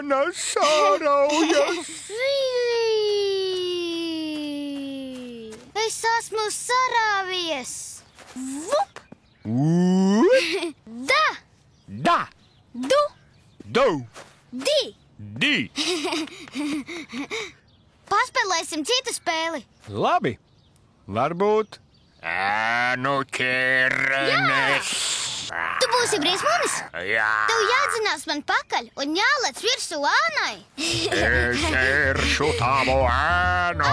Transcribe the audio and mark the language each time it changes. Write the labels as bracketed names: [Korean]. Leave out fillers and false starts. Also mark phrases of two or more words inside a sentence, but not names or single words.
[Latvian] sāraujas! Es esmu sarāvies! Vup! Da! Da! Du! Du! Di! Di! Paspēlēsim citu spēli! Labi! Varbūt ēnu ķernes! Tu būsi briesmonis? Jā! Tev jādzinās man pakaļ un jālec virsū ānai! Es ķeršu tavu ēnu!